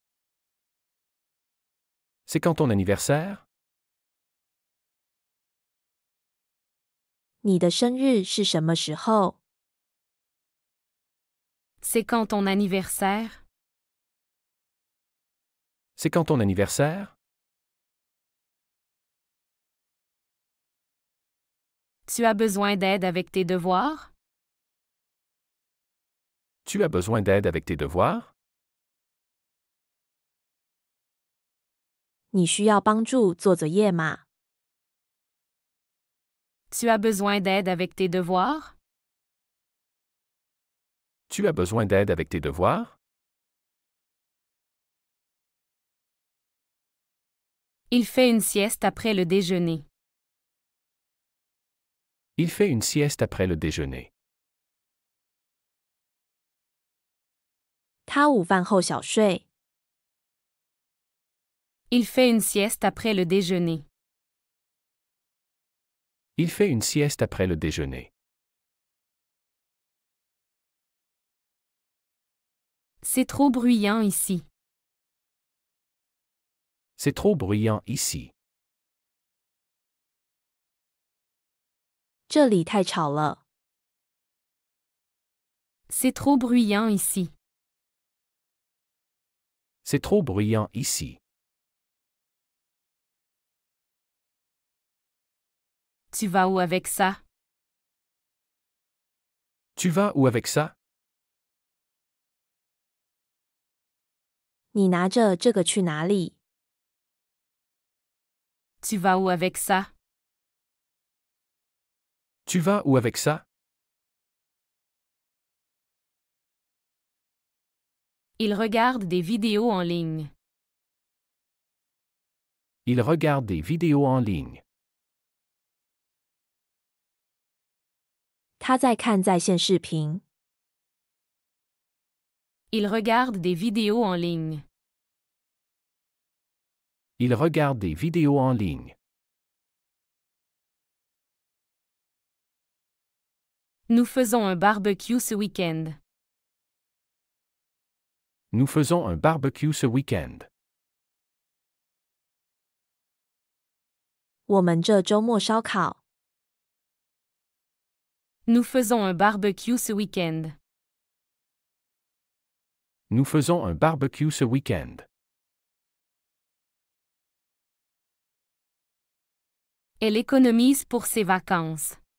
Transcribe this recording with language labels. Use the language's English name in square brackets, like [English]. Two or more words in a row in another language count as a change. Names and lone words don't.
[French] C'est quand ton anniversaire? [Chinese] 你的生日是什么时候？ [French] C'est quand ton anniversaire? C'est quand ton anniversaire? Tu as besoin d'aide avec tes devoirs? Tu as besoin d'aide avec tes devoirs? [Chinese] 你需要帮助做作业吗？ [French] Tu as besoin d'aide avec tes devoirs? Tu as besoin d'aide avec tes devoirs? Il fait une sieste après le déjeuner. Il fait une sieste après le déjeuner. [Chinese] 他午饭后小睡。 [French] Il fait une sieste après le déjeuner. Il fait une sieste après le déjeuner. C'est trop bruyant ici. C'est trop bruyant ici. [Chinese] 这里太吵了。 [French] C'est trop bruyant ici. C'est trop bruyant ici. Tu vas où avec ça? Tu vas où avec ça? [Chinese] 你拿着这个去哪里？ [French] Tu vas où avec ça? Tu vas où avec ça? Il regarde des vidéos en ligne. Il regarde des vidéos en ligne. [Chinese] 他在看在线视频。 [French] Il regarde des vidéos en ligne. Il regarde des vidéos en ligne. Nous faisons un barbecue ce week-end. Nous faisons un barbecue ce week-end. [Chinese] 我们这周末烧烤。 [French] Nous faisons un barbecue ce week-end. Nous faisons un barbecue ce week-end. Elle économise pour ses vacances.